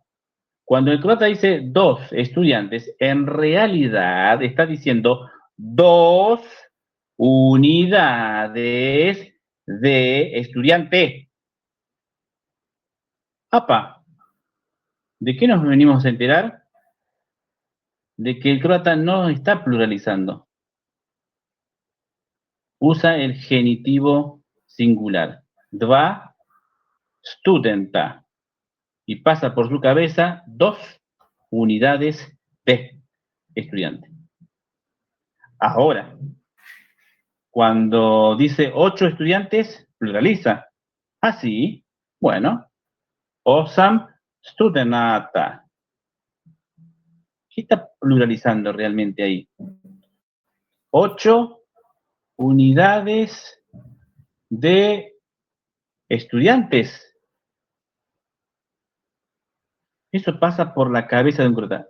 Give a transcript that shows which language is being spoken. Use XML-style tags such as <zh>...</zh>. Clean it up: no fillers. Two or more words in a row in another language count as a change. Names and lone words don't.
<es>Cuando el croata dice dos estudiantes, en realidad está diciendo dos unidades de estudiante. ¡Apa! ¿De qué nos venimos a enterar? De que el croata no está pluralizando. Usa el genitivo singular.</es> <hr>Dva studenta.</hr> <es>Y pasa por su cabeza dos unidades de estudiante. Ahora, cuando dice 8 estudiantes, pluraliza. Ah, sí. Bueno.</es> <hr>Osam studenata.</hr> <es>¿Qué está pluralizando realmente ahí? 8 unidades de estudiantes. Eso pasa por la cabeza de un croata.</es>